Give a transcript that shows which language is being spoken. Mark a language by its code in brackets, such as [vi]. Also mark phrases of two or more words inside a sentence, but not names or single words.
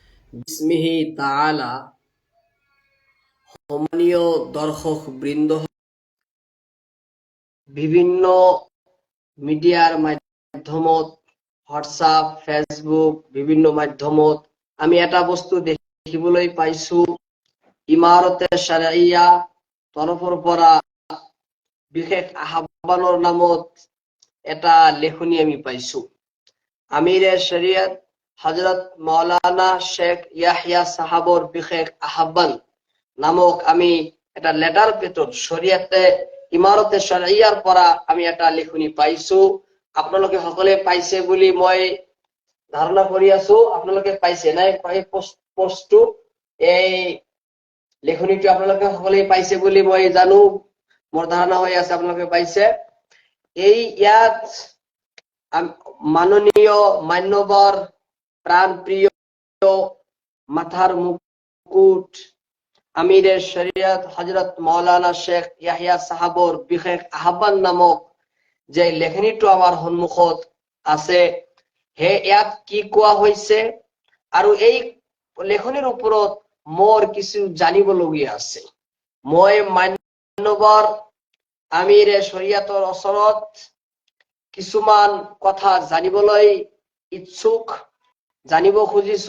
[ar] بسمه تعالى. [as] সম্মানীয় দর্শক বৃন্দ, বিভিন্ন মিডিয়ার মাধ্যমত, হোৱাটছআপ, ফেচবুক, বিভিন্ন মাধ্যমত আমি এটা বস্তু দেখিবলৈ পাইছো। ইমাৰতে শ্বাৰিয়া তৰফৰ পৰা বিশেষ আহ্বানৰ নামত এটা লেখনি আমি পাইছো। আমিৰে শৰীয়ত হযরত মাওলানা শেখ ইয়াহিয়া সাহাবৰ বিশেষ আহ্বান নামক আমি এটা [en] letter pad [as] শৰীয়তে ইমাৰতে শ্বাৰিয়াৰ পৰা আমি এটা লেখনি পাইছো। আপোনালোকে সকলে পাইছে বুলি মই ধাৰণা কৰি আছো। আপোনালোকে পাইছে নাই? এই পোষ্টটো, এই লেখনিটো আপোনালোকে সকলে পাইছে বুলি মই জানো, মোৰ ধাৰণা হৈ আছে আপোনালোকে পাইছে। এই ইয়াত মাননীয় মান্যবৰ প্রাণপ্রিয় মাথার মুকুট আমিরে শরীয়ত হযরত মাওলানা শেখ ইয়াহিয়া সাহাবৰ বিশেষ আহ্বান নামক যে লেখনিটো আমাৰ সন্মুখত আছে, হে ইয়াত কি কোৱা হৈছে আৰু এই লেখনিৰ ওপৰত মোৰ কিছু জানিবলগীয়া আছে। মই মান্যবৰ আমিৰে শৰীয়তৰ ওচৰত কিছুমান কথা জানিবলৈ ইচ্ছুক, জানিব খুজিছো।